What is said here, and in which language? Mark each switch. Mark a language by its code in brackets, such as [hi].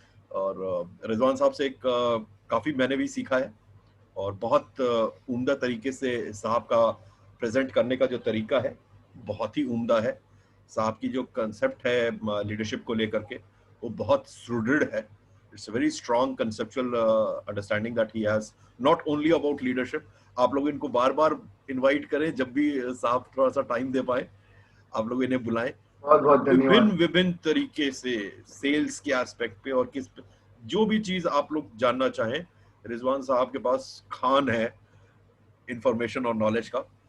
[hi] और रिजवान साहब से काफी मैंने भी सीखा है और बहुत उम्दा तरीके से साहब का प्रेजेंट करने का जो तरीका है बहुत ही उम्दा है। साहब की जो कंसेप्ट है लीडरशिप को लेकर के वो बहुत सुदृढ़ है। [en] It's a very strong conceptual understanding that he has, not only about leadership. [hi] आप लोग इनको बार बार इनवाइट करें, जब भी साहब थोड़ा सा टाइम दे पाए आप लोग इन्हें बुलाएं। बहुत बहुत धन्यवाद। विभिन्न तरीके से सेल्स के एस्पेक्ट पे और जो भी चीज आप लोग जानना चाहें, रिजवान साहब के पास खान है इंफॉर्मेशन और नॉलेज का।